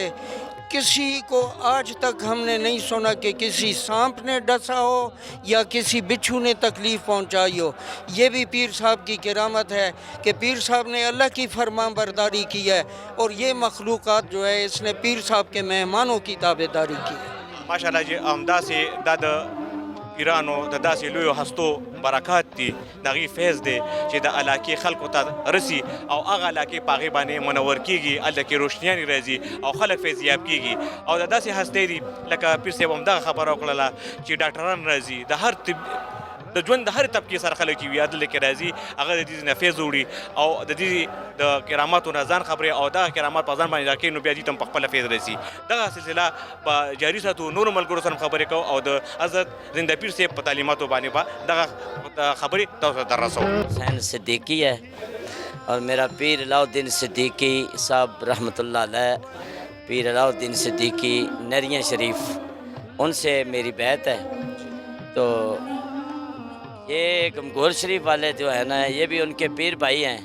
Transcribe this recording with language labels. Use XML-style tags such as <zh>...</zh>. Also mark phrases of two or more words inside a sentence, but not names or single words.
<ur>کسی کو آج تک ہم نے نہیں سنا کہ کسی سانپ نے ڈسا ہو یا کسی بچھو نے تکلیف پہنچائی ہو. یہ بھی پیر صاحب کی کرامت ہے کہ پیر صاحب نے اللہ کی فرمان برداری کی ہے، اور یہ مخلوقات جو ہے اس نے پیر صاحب کے مہمانوں کی تابعداری کی ہے.</ur> <ps>ماشاءالله چې همداسې دا د پیرانو د داسې لویو هستو برکات دي، د هغې فیض دی چې د علاقې خلکو ته رسي او هغه علاقې په هغې باندې منور کېږي، هلته کې روشنیانې راځي او خلک فیضیاب کېږي. او د داسې هستۍ دي لکه پیر صاحب همدغه خبره وکړله چې ډاکټران راځي، د هر د ژوند د هرې طبقې سره خلک چې وي دلته کې راځي، هغه د دې نه فیض وړي او د دې د کراماتو نه ځان خبرې او دغه کرامات په ځان باندې راکوي، نو بیا دې ته هم په خپله فیض رسي. دغه سلسله به جاري ساتو، نورو ملګرو سره خبرې کوو او د حضرت زنده پیر صاحب په تعلیماتو باندې به دغه خبرې تاسو ته رسوو.</ps> <ur>حسین صدیقی ہے اور میرا پیر علاؤ الدین صدیقی صاحب رحمۃ اللہ علیہ، پیر علاؤ الدین صدیقی نریاں شریف، ان سے میری بیعت ہے. تو یہ گمگور شریف والے جو ہے نا یہ بھی ان کے پیر بھائی ہیں.</ur>